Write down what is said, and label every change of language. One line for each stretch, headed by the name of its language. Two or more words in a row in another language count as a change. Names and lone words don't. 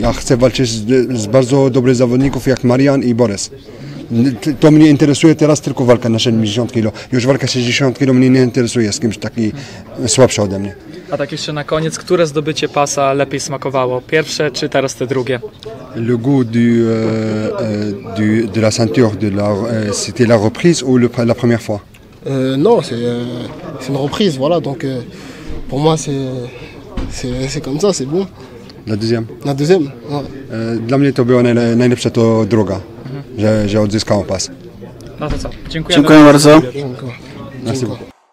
Polish: Ja chcę walczyć z bardzo dobrych zawodników jak Marian i Borys. To mnie interesuje teraz tylko walka na 70 kg. Już walka 60 kg mnie nie interesuje z kimś taki słabszy ode mnie. A tak jeszcze na koniec, które zdobycie pasa lepiej smakowało? Pierwsze czy teraz te drugie?
French: Le goût de la ceinture, c'était la reprise ou la première fois? Non, c'est une reprise, voilà. Donc pour moi, c'est comme ça, c'est bon. La deuxième? La deuxième, ouais.
Polish: Dla mnie to była najlepsza to druga, że odzyskałem pas. No to co? Dziękuję bardzo. Dziękuję.
French: Merci beaucoup.